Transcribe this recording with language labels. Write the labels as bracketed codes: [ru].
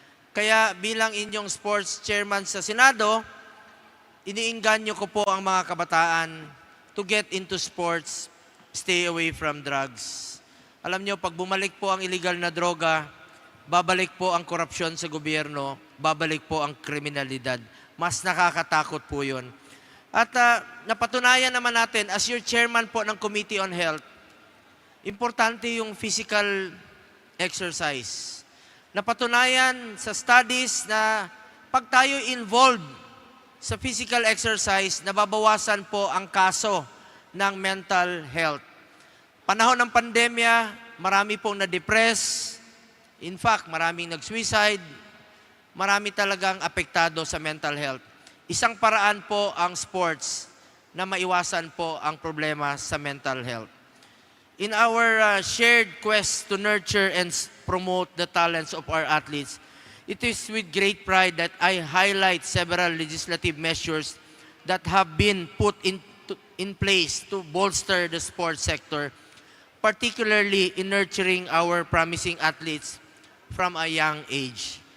[tl] Kaya bilang inyong sports chairman sa Senado, iniinganyo ko po ang mga kabataan [en] to get into sports, stay away from drugs. [tl] Alam nyo, pag bumalik po ang illegal na droga, babalik po ang korupsyon sa gobyerno, babalik po ang kriminalidad. Mas nakakatakot po yun. At napatunayan naman natin, [en] as your chairman [tl] po ng Committee on Health, importante yung physical exercise. Napatunayan sa studies na pag tayo involved sa physical exercise, nababawasan po ang kaso ng mental health. Panahon ng pandemya, marami pong na-depress. In fact, maraming nag-suicide. Marami talagang apektado sa mental health. Isang paraan po ang sports na maiwasan po ang problema sa mental health. [en] In our shared quest to nurture and promote the talents of our athletes, it is with great pride that I highlight several legislative measures that have been put in place to bolster the sports sector, particularly in nurturing our promising athletes from a young age.